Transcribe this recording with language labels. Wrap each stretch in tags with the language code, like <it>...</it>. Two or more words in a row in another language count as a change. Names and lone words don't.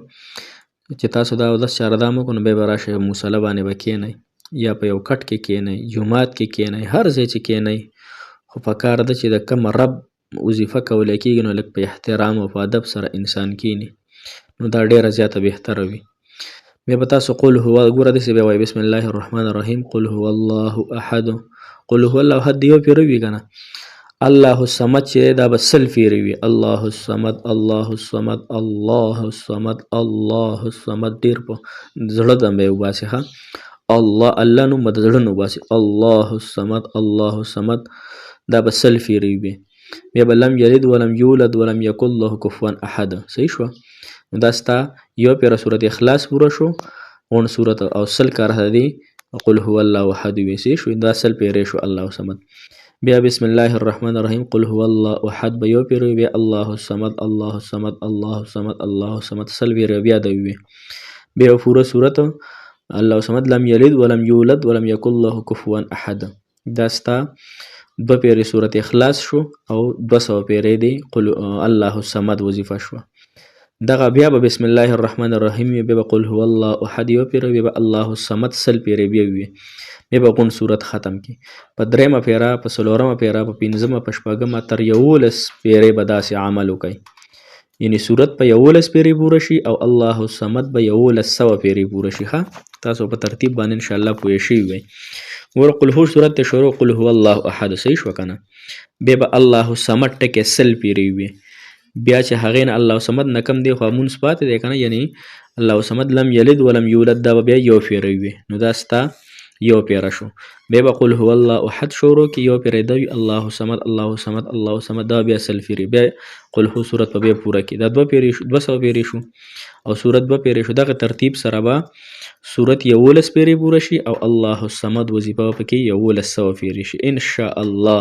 <ps>چې تاسو دا اودس چاره دا مو کړو نو بیا به راشئ مصله باندې به کښېنئ یا په یو کټ کې کښېنئ، جومات کې کښېنئ، هر ځای چې کښېنئ، خو پکار ده چې د کوم رب وظیفه کولی کېږي نو لږ په احترام او په ادب سره انسان کښېني نو دا ډېره زیاته بهتره وي. بیا به تاسو</ps> <ar>قل هو</ar> <ps>ګوره داسې بیا وایي</ps> <ar>بسم الله الرحمن الرحیم قل هو الله احد. قل هو الله احد</ar> <ps>یو پیره وي که نه،</ps> <ar>الله الصمد</ar> <ps>چې دا به 100 پیرې وي.</ps> <ar>الله الصمد الله الصمد الله الصمد الله الصمد.</ar> <ps>ډېر په زړه دم به یې وباسي ښه. الله نوم به د زړه نه وباسي.</ps> <ar>الله الصمد الله الصمد</ar> <ps>دا به 100 پیرې وي. بیا به</ps> <ar>لم یلد ولم یولد ولم یکن له کفوا احد.</ar> <ps>صحیح شوه. نو دا ستا یو پیره صورت اخلاص پوره شو، غون صورت او 100 کاره دی</ps> <ar>قل هو الله احد</ar> <ps>وي. صحیح شو. دا 100 پیرې شو</ps> <ar>الله الصمد.</ar> <ps>بیا</ps> <ar>بسم الله الرحمن الرحیم قل هو الله احد</ar> <ps>به یو پیرې وي.</ps> <ar>الله الصمد الله الصمد الله الصمد الله الصمد</ar> <ps>100 پیرې بیا دی وي. بیا پوره صورت</ps> <ar>الله الصمد لم یلد ولم یولد ولم یکن له کفوا احد.</ar> <ps>دا ستا 2 پیرې صورت اخلاص شو او 200 پیرې دی</ps> <ar>قل الله الصمد</ar> <ps>وظیفه شو. دغه بیا به</ps> <ar>بسم الله الرحمن الرحیم</ar> <ps>بیا به</ps> <ar>قل هو الله احد</ar> <ps>یو پیره بیا به</ps> <ar>الله الصمد</ar> <ps>100 پیره بیا وي. بیا به غون صورت ختم کی. په 3مه پیره په 4مه پیره په 5مه په 6مه تر 11 پیره به داسې عمل وکړي. یعنی صورت په 11 پیره پوره شي او الله الصمد به 1100 پیره پوره شي. ها تاسو په ترتیب باندې</ps> <ar>ان شاء الله</ar> <ps>پوه شئ وي. ور قل هو صورت ته شروع</ps> <ar>قل هو الله احد.</ar> <ps>صحیح شو کنه. بیا به</ps> <ar>الله الصمد</ar> <ps>ټکه 100 پیره وي. بیا چې هغې نه</ps> <ar>الله صمد</ar> <ps>نه کم دی خو مونځ پاتې دی که نه، یعنی</ps> <ar>الله صمد لم یلد ولم یولد</ar> <ps>دا به بیا یو پیره وي. نو دا ستا یو پیره شو. بیا به</ps> <ar>قل هو الله احد</ar> <ps>شروع کې یو پیره دی</ps> <ar>الله صمد الله صمد الله صمد</ar> <ps>دا بیا 100 پیرې. بیا</ps> <ar>قل هو</ar> <ps>صورت په بیا پوره کې دا 2 پیرې شو 200 پیرې شو او صورت 2 پیرې شو. دغه ترتیب سره به صورت 11 پیرې پوره شي او</ps> <ar>الله الصمد</ar> <ps>وظیفه پکې 1100 پیرې شي</ps> <ar>ان شاء الله.</ar>